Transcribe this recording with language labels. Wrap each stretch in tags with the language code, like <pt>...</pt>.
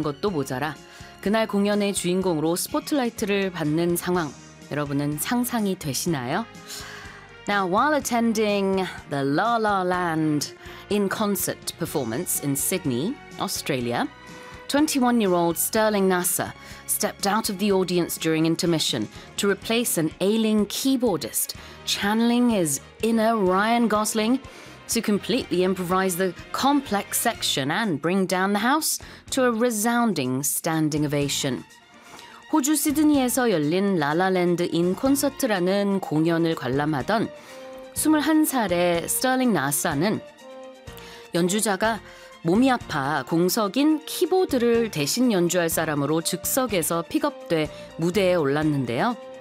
<ko>것도 모자라 그날 공연의 주인공으로 스포트라이트를 받는 상황, 여러분은 상상이 되시나요?</ko> <en>Now, while attending the La La Land in concert performance in Sydney, Australia, 21-year-old Sterling Nasser stepped out of the audience during intermission to replace an ailing keyboardist, channeling his inner Ryan Gosling to completely improvise the complex section and bring down the house to a resounding standing ovation.</en> <ko>호주 시드니에서 열린 라라랜드 인 콘서트라는 공연을 관람하던 21살의 스털링 나사는 연주자가 몸이 아파 공석인 키보드를 대신 연주할 사람으로 즉석에서 픽업돼 무대에 올랐는데요.</ko>